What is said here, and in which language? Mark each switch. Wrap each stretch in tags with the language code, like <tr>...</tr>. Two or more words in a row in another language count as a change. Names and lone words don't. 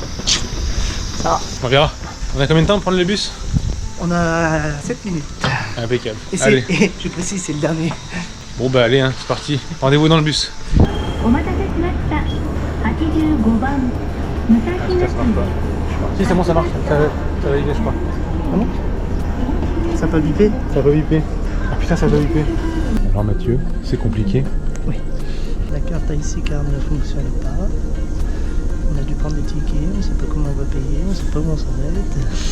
<fr>Ça va. On verra. On a combien de temps pour prendre le bus? On a 7 minutes. Impeccable. Et, Allez. et je précise, c'est le dernier. Bon bah allez, hein, c'est parti. Rendez-vous dans le bus.</fr> <ja>お待たせしました85番武蔵野市</ja> <fr>Si c'est bon, ça marche. Ça va viper, je crois. Ah bon? Ça peut biper? Ça va viper. Ah putain, ça va viper. Alors Mathieu, c'est compliqué. Oui. La carte</fr> <en>IC card</en> <fr>ne fonctionne pas. On a dû prendre des tickets, on sait pas comment on va payer, on sait pas où on s'arrête.</fr>